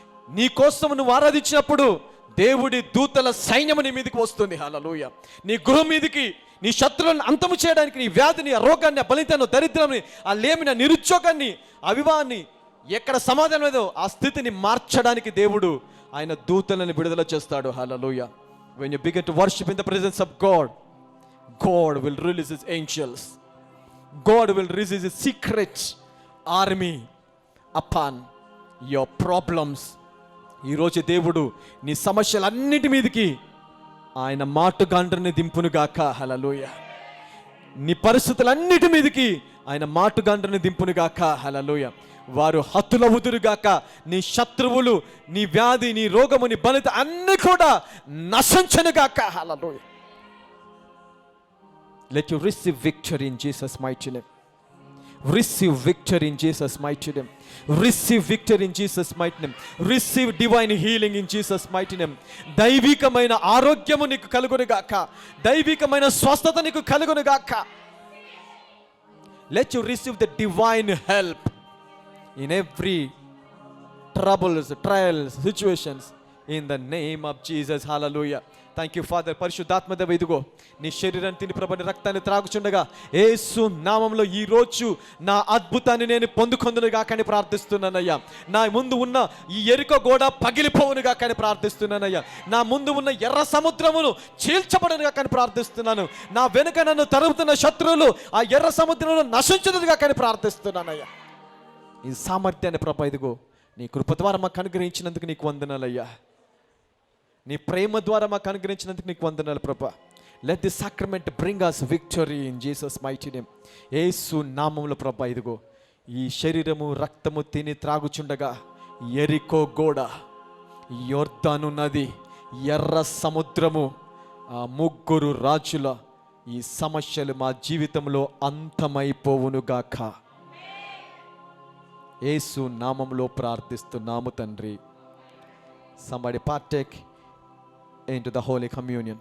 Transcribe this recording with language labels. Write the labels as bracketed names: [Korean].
[Telugu] నీ కోసం నువ్వు ఆరాధించినప్పుడు దేవుడి దూతల సైన్యము నీ మీదకి వస్తుంది. హల్లెలూయా. నీ గృహం మీదకి, నీ శత్రువులను అంతము చేయడానికి, నీ వ్యాధిని, ఆ రోగాన్ని, ఆ బలితను, దరిద్రాన్ని, ఆ లేమిన, నిరుద్యోగాన్ని, అవివాహాన్ని, ఎక్కడ సమాధానం లేదో ఆ స్థితిని మార్చడానికి దేవుడు ఆయన దూతలను విడుదల చేస్తాడు. హల్లెలూయా. [English] When you begin to worship in the presence of God, God will release his angels. God will release his secret army upon your problems. [Telugu] ఈరోజు దేవుడు నీ సమస్యలన్నిటి మీదకి ఆయన మాటుగాండ్రని దింపునుగాక. హల్లెలూయా. నీ పరిస్థితులన్నిటి మీదకి ఆయన మాటుగాండ్రని దింపునుగాక. హల్లెలూయా. వారు హతులవుదురుగాక. నీ శత్రువులు, నీ వ్యాధి, నీ రోగము, నీ బలిత అన్ని కూడా నశించునుగాక. హల్లెలూయా. [English] Let you receive victory in Jesus' mighty name. Receive victory in Jesus' mighty name. Receive victory in Jesus' mighty name. Receive divine healing in Jesus' mighty name. [Telugu] దైవికమైన ఆరోగ్యము నీకు కలుగునుగాక, దైవికమైన స్వస్థత నీకు కలుగునుగాక. [English] Let you receive the divine help in every troubles, trials, situations in the name of Jesus. Hallelujah. Thank you father. [Telugu] పరిశుద్ధాత్మదేవ, ఇదిగో నీ శరీరాన్ని తిని ప్రభు రక్తాన్ని త్రాగుచుండగా యేసు నామంలో ఈ రోజు నా అద్భుతాన్ని నేను పొందుకొందునుగా కానీ ప్రార్థిస్తున్నానయ్యా. నా ముందు ఉన్న ఈ ఎరుక గోడ పగిలిపోవునుగా కానీ ప్రార్థిస్తున్నానయ్యా. నా ముందు ఉన్న ఎర్ర సముద్రమును చీల్చబడునుగా కానీ ప్రార్థిస్తున్నాను. నా వెనుక నన్ను తరుముతున్న శత్రువులు ఆ ఎర్ర సముద్రంలో నశించునుగా కానీ ప్రార్థిస్తున్నానయ్యా. ఈ సామర్థ్యాన్ని ప్రభు ఇదిగో నీ కృప ద్వారా మాకు అనుగ్రహించినందుకు నీకు వందనాలయ్యా. నీ ప్రేమ ద్వారా మాకు అనుగ్రహించినందుకు నీకు వందనాలు ప్రభా. [English] Let the sacrament bring us victory in Jesus mighty name. [Telugu] యేసు నామములో ప్రభా ఇదిగో ఈ శరీరము రక్తము తిని త్రాగుచుండగా యెరికో గోడ, యొర్దాను నది, ఎర్ర సముద్రము, ఆ 3 రాజుల ఈ సమస్యలు మా జీవితంలో అంతమైపోవునుగాక. యేసు నామములో ప్రార్థిస్తున్నాము తండ్రి. [English] Somebody partake into the Holy Communion.